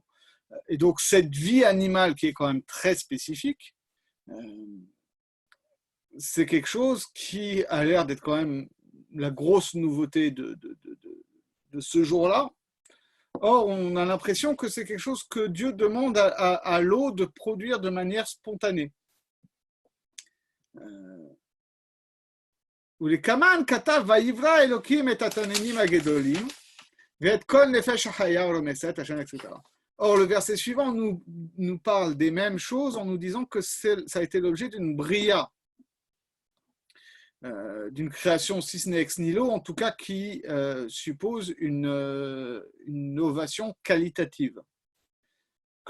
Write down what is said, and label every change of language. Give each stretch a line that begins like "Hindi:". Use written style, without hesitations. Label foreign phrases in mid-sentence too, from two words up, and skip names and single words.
French: Et donc, cette vie animale qui est quand même très spécifique, c'est quelque chose qui a l'air d'être quand même la grosse nouveauté de ce jour-là. Or, on a l'impression que c'est quelque chose que Dieu demande à l'eau de produire de manière spontanée.
Hebrew: ולכמן כתב ויברא אלוקים את התנינים הגדולים ואת כל נפש החיה הרומסת,
French: etc. Or, le verset suivant nous parle des mêmes choses en nous disant que ça a été l'objet d'une bria, d'une création, si ce n'est
Latin: ex nihilo,
French: en tout cas qui suppose une innovation qualitative.